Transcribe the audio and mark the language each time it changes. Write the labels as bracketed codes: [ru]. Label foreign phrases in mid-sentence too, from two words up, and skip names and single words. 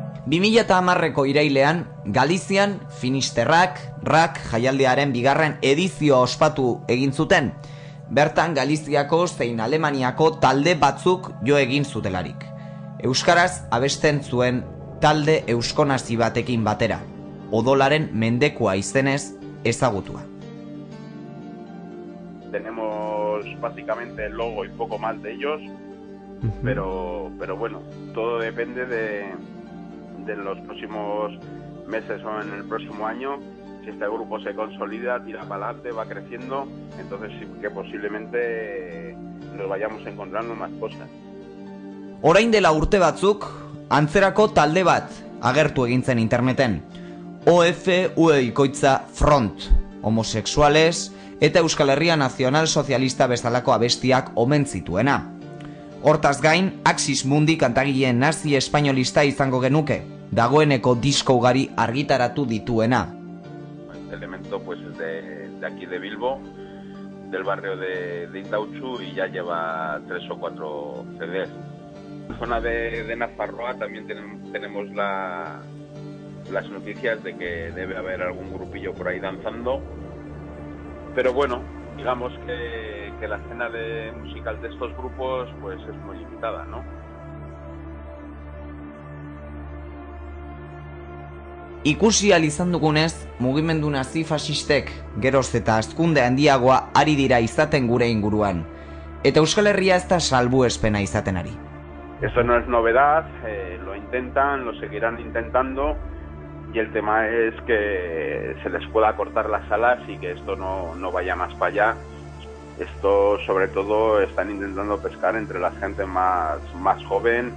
[eu] 2010ko irailean, Galizian, Finisterrak, RAK jaialdiaren bigarren edizioa ospatu egin zuten. Bertan Galiziako zein Alemaniako talde batzuk jo egin zutelarik. Euskaraz abesten zuen talde euskonazi batekin batera, Odolaren mendekua izenez ezagutua. [es] Tenemos básicamente el logo y poco más de ellos, pero bueno, todo depende de los próximos meses o en el próximo año. Si este grupo se consolida, tira para adelante, va creciendo, entonces sí que posiblemente nos vayamos encontrando más cosas. [eu] Orain dela urte batzuk, antzerako talde bat agertu egin zen interneten. OFV Front, homosexuales eta Euskal Herria Nazional Sozialista bezalako abestiak omen zituena. Hortaz gain, Axis Mundi kantagileen nazi espainolista izango genuke, dagoeneko disko ugari argitaratu dituena. [es] El elemento pues es de aquí de Bilbo, del barrio de Indautxu, y ya lleva 3 o 4 CDs. En la zona de Nafarroa también tenemos las noticias de que debe haber algún grupillo por ahí danzando, pero bueno, digamos que la escena musical de estos grupos pues es muy limitada, ¿no? [eu] Ikusi ahal izan dugunez, mugimendu nazi-fasistek geroz eta hazkunde handiagoa ari dira izaten gure inguruan, eta Euskal Herria ez da salbuespena izaten ari. [es] Esto no es novedad, lo intentan, lo seguirán intentando, y el tema es que se les pueda cortar las alas y que esto no vaya más para allá. Esto sobre todo están intentando pescar entre la gente más joven.